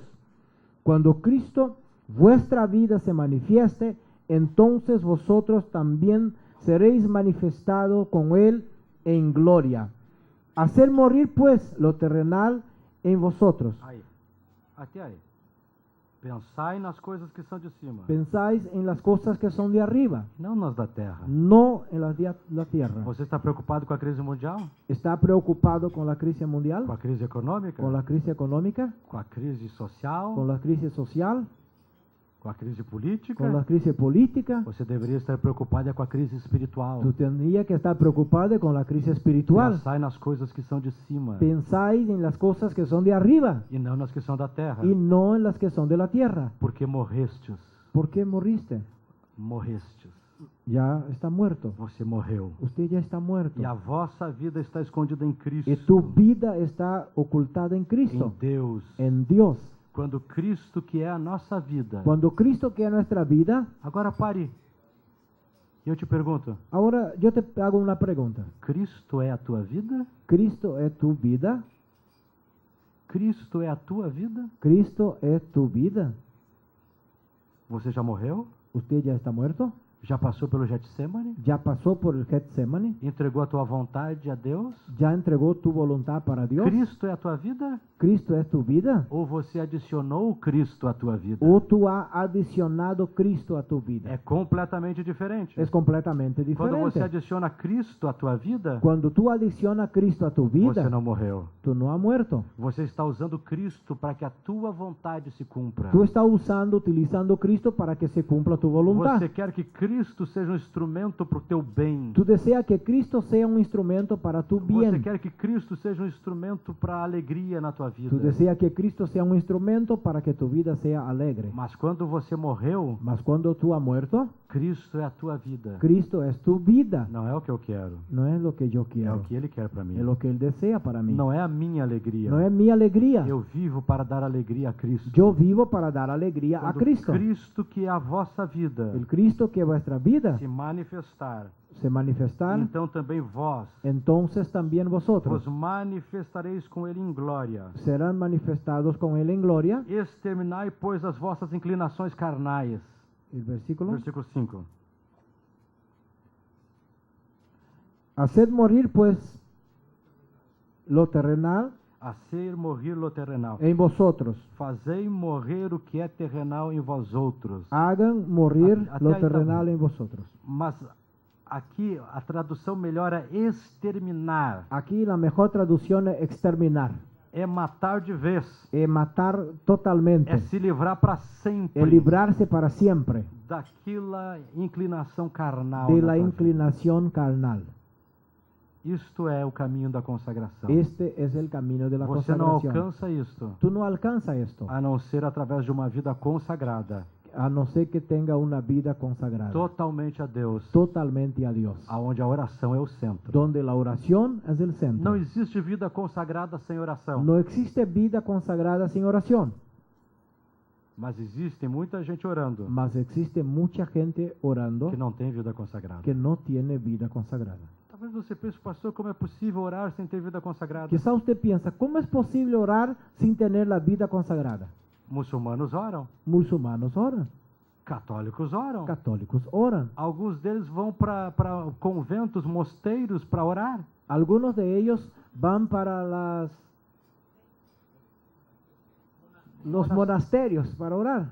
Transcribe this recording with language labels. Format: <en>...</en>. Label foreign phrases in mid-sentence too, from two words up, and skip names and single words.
<es>Cuando Cristo, vuestra vida, se manifieste, entonces vosotros también seréis manifestados con Él en gloria. Hacer morir pues lo terrenal en vosotros.</es> <pt>Aí, até aí. Pensai nas coisas que são de cima,</pt> <es>Pensáis en las cosas que son de arriba,</es> <pt>não nas da terra.</pt> <es>no en las de la tierra.</es> <pt>Você está preocupado com a crise mundial?</pt> <es>¿Está preocupado con la crisis mundial?</es> <pt>Com a crise econômica?</pt> <es>¿Con la crisis económica?</es> <pt>Com a crise social?</pt> <es>¿Con la crisis social?</es> <pt>Com a crise política?</pt> <es>¿Con la crisis política?</es> <pt>Você deveria estar preocupado é com a crise espiritual.</pt> <es>Tú tendrías que estar preocupado con la crisis espiritual.</es> <pt>Pensai nas coisas que são de cima</pt> <es>Pensáis en las cosas que son de arriba</es> <pt>e não nas que são da terra.</pt> <es>y no en las que son de la tierra.</es> <pt>Porque morrestes.</pt> <es>¿Por qué morriste?</es> <pt>Morrestes.</pt> <es>Ya está muerto.</es> <pt>Você morreu.</pt> <es>Usted ya está muerto.</es> <pt>E a vossa vida está escondida em Cristo.</pt> <es>Y tu vida está ocultada en</es> <pt>Em Cristo, Deus.</pt> <es>en Dios.</es> <pt>Quando Cristo, que é a nossa vida.</pt> <es>Cuando Cristo, que es nuestra vida,</es> <pt>Agora pare. E eu te pergunto:</pt> <es>ahora yo te hago una pregunta.</es> <pt>Cristo é a tua vida?</pt> <es>¿Cristo es tu vida?</es> <pt>Cristo é a tua vida?</pt> <es>¿Cristo es tu vida?</es> <pt>Você já morreu?</pt> <es>¿Usted ya está muerto?</es> <pt>Já passou pelo Getsemane?</pt> <es>¿Ya pasó por el Getsemane?</es> <pt>Entregou a tua vontade a Deus?</pt> <es>¿Ya entregó tu voluntad para Dios?</es> <pt>Cristo é a tua vida?</pt> <es>¿Cristo es tu vida?</es> <pt>Ou você adicionou Cristo à tua vida?</pt> <es>¿O tú has adicionado Cristo a tu vida?</es> <pt>É completamente diferente.</pt> <es>Es completamente</es> <pt>Quando você</pt> <es>diferente.</es> <pt>adiciona Cristo à tua vida,</pt> <es>Cuando tú adicionas Cristo a tu vida,</es> <pt>você não morreu.</pt> <es>tú no has muerto.</es> <pt>Você está usando Cristo para que a tua vontade se cumpra.</pt> <es>Tú estás utilizando Cristo para que se cumpla tu voluntad.</es> <pt>Você quer que Cristo seja um instrumento para o teu bem.</pt> <es>Tú deseas que Cristo sea un instrumento para tu</es> <pt>Você</pt> <es>bien.</es> <pt>quer que Cristo seja um instrumento para a alegria na tua vida.</pt> <es>Tú deseas que Cristo sea un instrumento para que tu vida sea alegre.</es> <pt>Mas quando você morreu,</pt> <es>Mas cuando tú has muerto,</es> <pt>Cristo é a tua vida.</pt> <es>Cristo es tu vida.</es> <pt>Não é o que eu quero.</pt> <es>No es lo que yo</es> <pt>É o</pt> <es>quiero,</es> <pt>que Ele quer para mim.</pt> <es>es lo que Él desea para mí.</es> <pt>Não é a minha alegria.</pt> <es>No es mi alegría.</es> <pt>Eu vivo para dar alegria a Cristo.</pt> <es>Yo vivo para dar alegría a</es> <pt>Quando</pt> <es>Cristo.</es> <pt>Cristo, que é a vossa vida,</pt> <es>El Cristo que es vuestra vida</es> <pt>se manifestar,</pt> <es>se manifestar,</es> <pt>então também vós</pt> <es>entonces también vosotros</es> <pt>vos manifestareis com Ele em glória.</pt> <es>serán manifestados con Él en gloria.</es> <pt>Exterminai, pois, as vossas inclinações carnais.</pt> <es>El versículo. Versículo 5. Haced morir pues lo terrenal Hacer morrer lo terrenal. en vosotros.</es> <pt>Fazei morrer o que é terrenal em vós outros.</pt> <es>Hagan morir</es> <pt>Até</pt> <es>lo</es> <pt>ahí tá</pt> <es>terrenal</es> <pt>bom.</pt> <es>en vosotros.</es> <pt>Mas aqui a tradução melhor é exterminar.</pt> <es>Aquí la mejor traducción es exterminar,</es> <pt>É matar de vez.</pt> <es>matar totalmente,</es> <pt>É se livrar para sempre</pt> <es>librarse para siempre</es> <pt>daquela inclinação carnal.</pt> <es>de</es> <pt>na</pt> <es>la</es> <pt>tua vida.</pt> <es>inclinación carnal.</es> <pt>Isto é o caminho da consagração.</pt> <es>Este es el camino de la</es> <pt>Você não</pt> <es>consagración.</es> <pt>alcança isto</pt> <es>Tú no alcanzas esto,</es> <pt>a não ser através de uma vida consagrada</pt> <es>a no ser que tenga una vida consagrada</es> <pt>totalmente a Deus,</pt> <es>totalmente a Dios,</es> <pt>aonde a oração é o centro.</pt> <es>donde la oración es el centro.</es> <pt>Não existe vida consagrada sem oração.</pt> <es>No existe vida consagrada sin oración,</es> <pt>Mas existe muita gente orando</pt> <es>mas existe mucha gente orando</es> <pt>que não tem vida consagrada.</pt> <es>que no tiene vida consagrada.</es> <pt>Talvez você pense, pastor, como é possível orar sem ter vida consagrada?</pt> <es>Quizá usted piensa, ¿cómo es posible orar sin tener la vida consagrada?</es> <pt>Muçulmanos oram,</pt> <es>Musulmanos oran,</es> <pt>católicos oram.</pt> <es>católicos oran,</es> <pt>Alguns deles vão para conventos, mosteiros para orar.</pt> <es>algunos de ellos van para los monasterios para orar.</es>